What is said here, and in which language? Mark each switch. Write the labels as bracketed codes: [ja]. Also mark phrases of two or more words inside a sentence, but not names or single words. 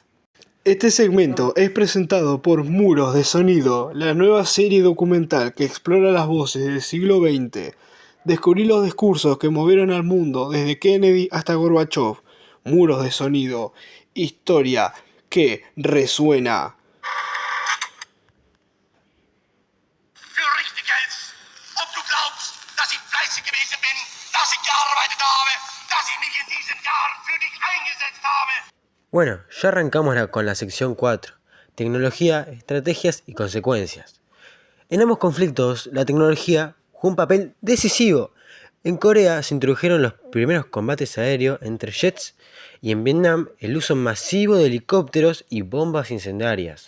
[es] Este segmento es presentado por Muros de Sonido, la nueva serie documental que explora las voces del siglo XX. Descubrí los discursos que movieron al mundo desde Kennedy hasta Gorbachev. Muros de Sonido, historia que resuena. [de] Für richtig hältst. Ob du glaubst, dass ich fleißig gewesen bin, dass ich gearbeitet habe, dass ich mich in diesen Jahren für dich eingesetzt habe. [es] Bueno, ya arrancamos con la sección 4, tecnología, estrategias y consecuencias. En ambos conflictos, la tecnología jugó un papel decisivo. En Corea se introdujeron los primeros combates aéreos entre jets y en Vietnam el uso masivo de helicópteros y bombas incendiarias.